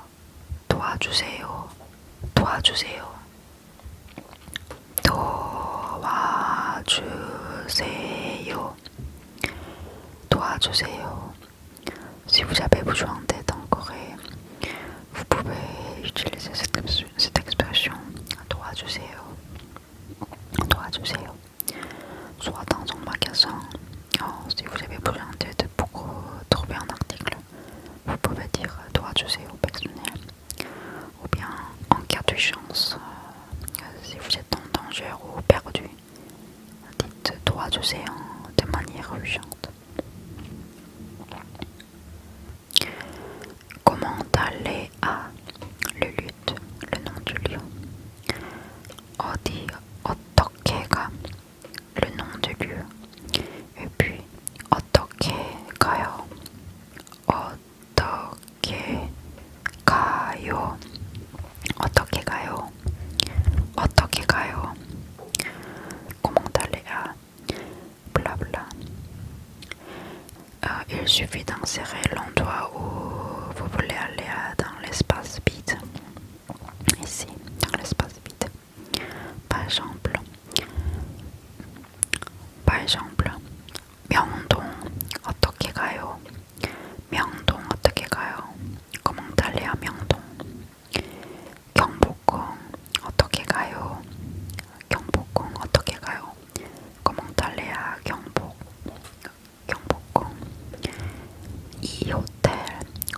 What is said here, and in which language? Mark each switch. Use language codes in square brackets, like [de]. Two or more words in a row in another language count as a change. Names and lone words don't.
[ko] 도와주세요. 도와주세요. 도와주세요. 도와주세요. [fr] Si vous avez besoin d'aide en Corée, vous pouvez utiliser cette expression 도와주세요. [ko] 도와주세요. [fr] Soit dans un magasin, si vous avez besoin d'aide pour trouver un article, vous pouvez dire 도와주세요 au personnel. Ou bien en cas d'urgence, si vous êtes en danger ou perdu, dites 도와주세요 de manière urgente. Comment aller à le lieu, le nom du lieu. [ko] 어디 어떻게 가 [fr] le nom du lieu. Et puis [ko] 어떻게 가요. 어떻게 가요. 어떻게 가요. 어떻게 가요. [fr] Comment aller à blabla. Il suffit d'insérer l'endroit où vous voulez aller dans l'espace vide. Ici, dans l'espace vide. Par exemple, [ko] 명동 어떻게 가요? 명동 어떻게 가요? [fr] Comment aller à 명동? [ko] 경복궁 어떻게 가요? 경복궁 어떻게 가요? [fr] Comment aller à 경복궁? [ko] 이 호텔